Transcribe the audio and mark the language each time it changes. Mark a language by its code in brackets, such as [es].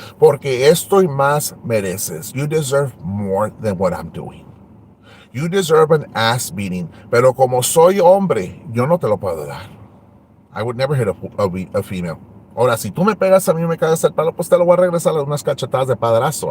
[es] Porque esto y más mereces. [en] You deserve more than what I'm doing. You deserve an ass beating. [es] Pero como soy hombre, yo no te lo puedo dar. [en] I would never hit a female. [es] Ahora, si tú me pegas a mí y me cagas el palo, pues te lo voy a regresar a unas cachetadas de padrazo.